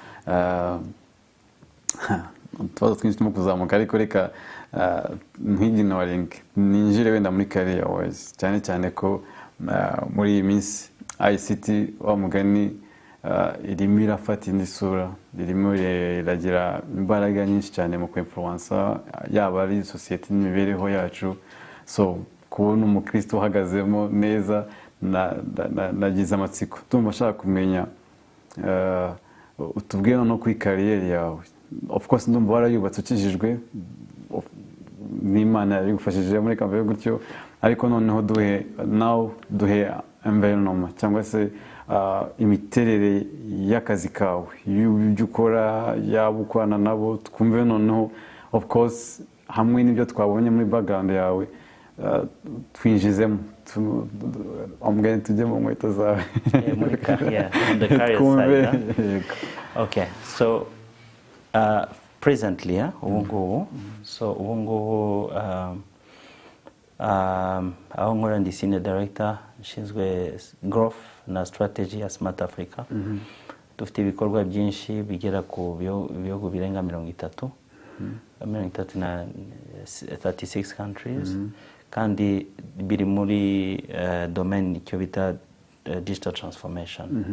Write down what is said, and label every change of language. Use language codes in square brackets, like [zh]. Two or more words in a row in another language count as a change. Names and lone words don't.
[rw] Tubazo twinshi turimo kuzamuka, ariko reka nk'iginoring ninjire wenda muri [en] career wise, [rw] cyane ko muri iyi minsi ICT wa mugani irimo irafata indi sura, irimo iragira imbaraga nyinshi cyane mu kwinfluencer yaba ari society n'imibereho yacu. So kubona umukristo uhagazemo neza nagize amatsiko, tumva ashaka kumenya utubwire no kuri career yawe. [en] Of course [rw] ndumva warayubatse ukijijwe n'Imana yagufashije muri kambe gutyo, ariko noneho duhe environment cyangwa se imiterere y'akazi kawe, y'ibyo ukora, yaba ukorana nabo, twumve noneho [en] of course [rw] hamwe n'ibyo twabonye muri background yawe twinjizemo omugani tujye mu nkweto zawe [en] muri career on the career side. Okay, so presently [rw] ubungubu so ubungubu aho nkora ndi [en] senior director [rw] nshinzwe growth na strategy ya Smart Africa. Dufite ibikorwa byinshi bigera ku bihugu birenga 30 na 36 countries, kandi biri muri domain icyo bita [en] digital transformation.